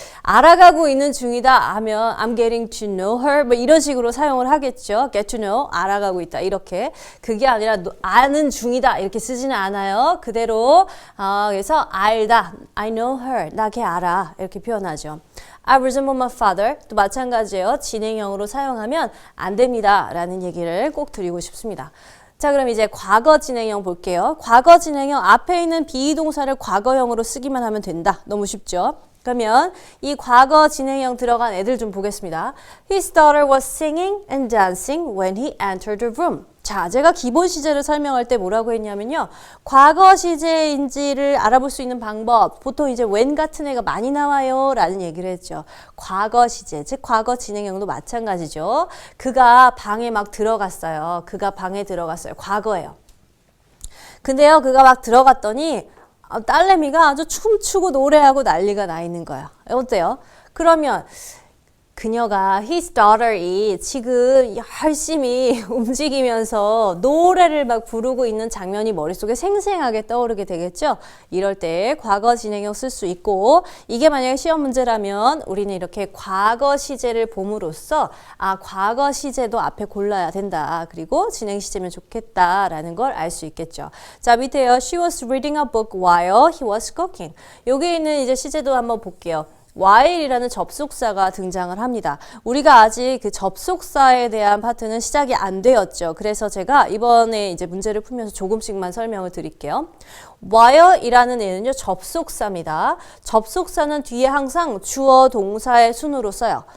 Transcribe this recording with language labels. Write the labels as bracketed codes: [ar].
[ko] 알아가고 있는 중이다 하면 [en] I'm getting to know her [ko] 뭐 이런 식으로 사용을 하겠죠. [en] get to know, [ko] 알아가고 있다 이렇게. 그게 아니라 아는 중이다 이렇게 쓰지는 않아요. 그대로 그래서 알다, [en] I know her, [ko] 나 걔 알아 이렇게 표현하죠. [en] I resemble my father [ko] 또 마찬가지예요. 진행형으로 사용하면 안 됩니다 라는 얘기를 꼭 드리고 싶습니다. 자, 그럼 이제 과거 진행형 볼게요. 과거 진행형 앞에 있는 비동사를 과거형으로 쓰기만 하면 된다. 너무 쉽죠? 그러면 이 과거 진행형 들어간 애들 좀 보겠습니다. [en] His daughter was singing and dancing when he entered the room. [ko] 자, 제가 기본 시제를 설명할 때 뭐라고 했냐면요. 과거 시제인지를 알아볼 수 있는 방법. 보통 이제 when 같은 애가 많이 나와요. 라는 얘기를 했죠. 과거 시제, 즉 과거 진행형도 마찬가지죠. 그가 방에 막 들어갔어요. 그가 방에 들어갔어요. 과거예요. 근데요, 그가 막 들어갔더니 딸내미가 아주 춤추고 노래하고 난리가 나 있는 거야. 어때요? 그러면 그녀가 [en] his daughter [ko] 이 지금 열심히 움직이면서 노래를 막 부르고 있는 장면이 머릿속에 생생하게 떠오르게 되겠죠. 이럴 때 과거 진행형 쓸 수 있고 이게 만약에 시험 문제라면 우리는 이렇게 과거 시제를 봄으로써 과거 시제도 앞에 골라야 된다. 그리고 진행 시제면 좋겠다라는 걸 알 수 있겠죠. 자, 밑에요. [en] She was reading a book while he was cooking. [ko] 여기 있는 이제 시제도 한번 볼게요. while이라는 접속사가 등장을 합니다. 우리가 아직 그 접속사에 대한 파트는 시작이 안 되었죠. 그래서 제가 이번에 이제 문제를 풀면서 조금씩만 설명을 드릴게요. while이라는 애는요, 접속사입니다. 접속사는 뒤에 항상 주어 동사의 순으로 써요.